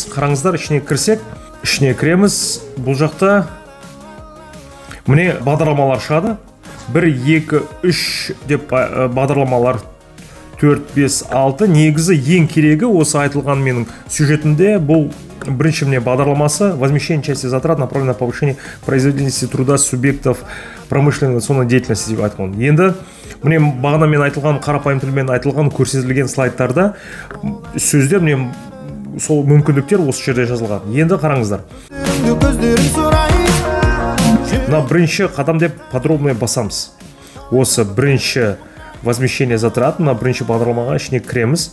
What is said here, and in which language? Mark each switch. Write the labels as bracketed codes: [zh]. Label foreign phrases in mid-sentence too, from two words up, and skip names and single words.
[kk] Қараңыздар, ішіне кірсек, ішіне кіреміз. Бұл жақта міне бағдарламалар шығады. 1, 2, 3 деп бағдарламалар 4, 5, 6. Негізі ең керегі осы айтылған менің сюжетімде бұл бірінші міне бағдарламасы [ru] возмещение части затрат направлено на повышение производительности труда субъектов промышленной инновационной деятельности [kk] деп айтқан. Енді міне бағана мен айтылған, қарапайым тілмен айтылған көрсетілген слайдтарда сөздер міне сол мүмкіндіктер осы жерде жазылған. Енді қараңыздар. Мына бірінші қадам деп подробно басамыз. Осы бірінші [ru] возмещение затрат, [kk] мына бірінші бағдарламаға ішіне кіреміз.